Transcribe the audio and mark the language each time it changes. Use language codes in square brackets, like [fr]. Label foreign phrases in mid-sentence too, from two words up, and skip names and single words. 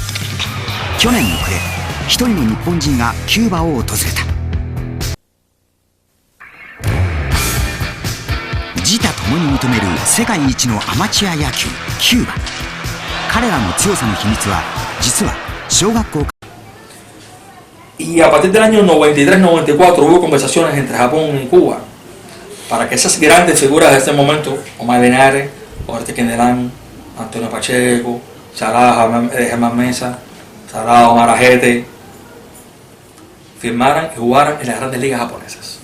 [ja] 去年の暮れ、一人の日本人がキューバを訪れた。自他ともに認める世界一のアマチュア野球キューバ。彼らの強さの秘密は実は小学校。 [es] Y a partir del año 93-94 hubo conversaciones entre Japón y Cuba para que esas grandes figuras de ese momento, Omar Linares, Ortiz Quendelán, Antonio Pacheco, Sará Germán Mesa, Sará Omar Ajete, firmaran y jugaran en las grandes ligas japonesas.